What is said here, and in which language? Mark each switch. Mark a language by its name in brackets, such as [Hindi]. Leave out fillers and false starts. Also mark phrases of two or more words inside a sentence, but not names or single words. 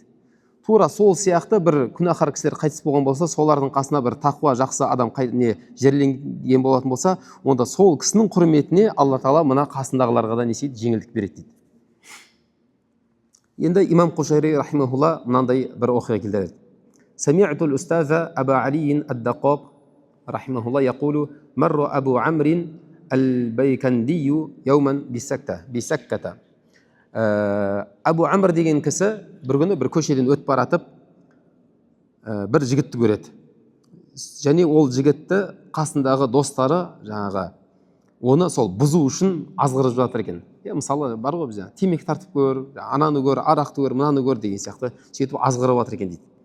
[Kazakh] Тура сол сияқты бір күнәһар кісілер қайтыс болған болса, солардың қасына бір тақуа жақсы адам жерленген болатын болса, онда сол кісінің құрметіне Алла Тағала мына қасындағыларға да несейді жеңілдік береді дейді. Енді имам Қушайри рахимахулла мынандай бір оқиға келтіреді. [Arabic] سمعت الأستاذ أبا علي الدقاق رحمه الله يقول مر أبو عمرو البيكندي يوما بسكة. [Kazakh] Абу Амр деген кісі бір күні бір көшеден өтіп баратып бір жігітті көреді. Және ол жігітті қасындағы достары жаңағы оны сол бұзу үшін азғырып жатыр екен. Мысалы бар ғой бізде темекі тартып көр, ананы көр, арақты көр, мынаны көр деген сияқты сөйтіп азғырып жатыр екен дейді.